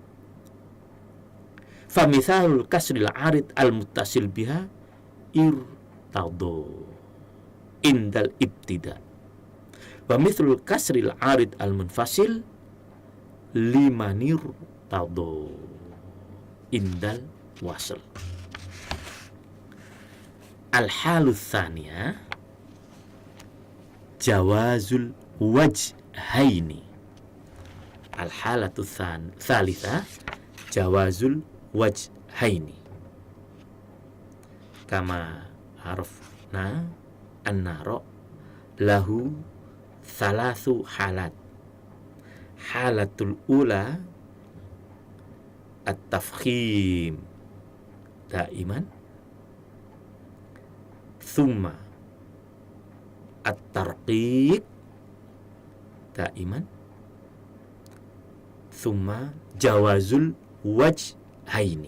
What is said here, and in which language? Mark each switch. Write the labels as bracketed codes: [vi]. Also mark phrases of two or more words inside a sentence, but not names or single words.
[ar] فمثال الكسر العارض المتصل بها ارتضى عند الابتداء ومثال الكسر العارض المنفصل لمن ارتضى عند الوصل. الحال الثانية جواز الوجهين. الحالة الثالثة جواز الوجهين. كما عرفنا أن الراء له ثلاث حالات. الحالة الأولى التفخيم دائما ثم الترقيق دائما ثم جواز الوجهين.